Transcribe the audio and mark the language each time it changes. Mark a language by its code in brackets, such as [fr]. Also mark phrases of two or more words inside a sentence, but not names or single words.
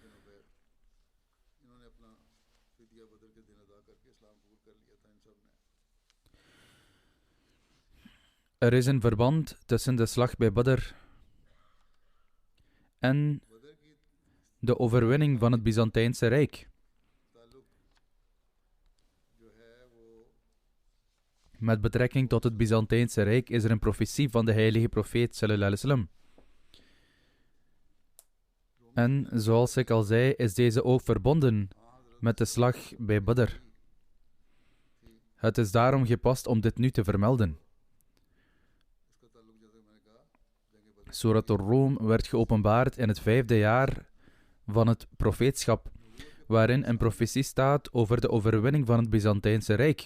[nl] Er is een verband tussen de slag bij Badr en de overwinning van het Byzantijnse Rijk. Met betrekking tot het Byzantijnse Rijk is er een profetie van de heilige profeet [ar] صلى الله عليه وسلم. [nl] En zoals ik al zei, is deze ook verbonden met de slag bij Badr. Het is daarom gepast om dit nu te vermelden. Surat al-Rum werd geopenbaard in het 5e jaar van het profeetschap, waarin een profetie staat over de overwinning van het Byzantijnse Rijk.